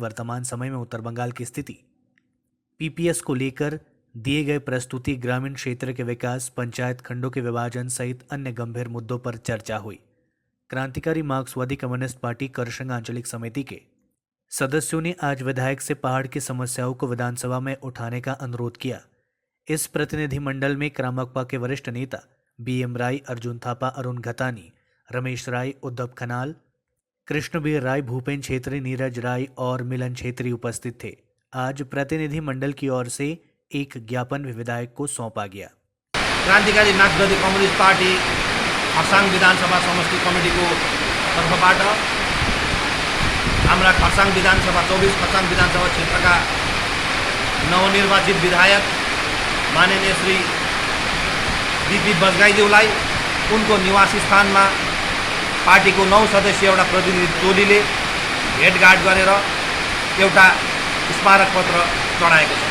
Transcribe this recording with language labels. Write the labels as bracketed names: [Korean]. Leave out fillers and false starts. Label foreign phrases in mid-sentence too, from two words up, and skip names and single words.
[Hindi] वर्तमान समय में उत्तर बंगाल की स्थिति, पीपीएस को लेकर दिए गए प्रस्तुति, ग्रामीण क्षेत्र के विकास, पंचायत खंडों के विभाजन सहित अन्य गंभीर मुद्दों पर चर्चा हुई। क्रांतिकारी मार्क्सवादी कम्युनिस्ट पार्टी करसंग आंचलिक समिति के सदस्यों ने आज विधायक से पहाड़ की समस्याओं को विधानसभा में उठाने का अनुरोध किया। इस प्रतिनिधिमंडल में क्रामकपा के वरिष्ठ नेता बीएम राय, अर्जुन थापा, अरुण घतानी, रमेश राय, उद्धव खनाल, कृष्णबीर राय, भूपेन छेत्री, नीरज राय और मिलन छेत्री उपस्थित थे। आज प्रतिनिधिमंडल की ओर से एक ज्ञापन भी विधायक को सौंपा गया। [Nepali] क्रान्तिकारी मार्क्सवादी कम्युनिस्ट पार्टी खरसाङ विधानसभा समष्टि कमिटीको तर्फबाट हाम्रा खरसाङ विधानसभा 24 खरसाङ विधानसभा क्षेत्रका नवनिर्वाचित विधायक माननीय श्री बीपी बजगाईज्यूलाई उनको निवास स्थानमा पार्टीको 9 सदस्यीय एउटा प्रतिनिधि टोलीले भेटघाट गरेर एउटा स्मारक पत्र चढाएको छ।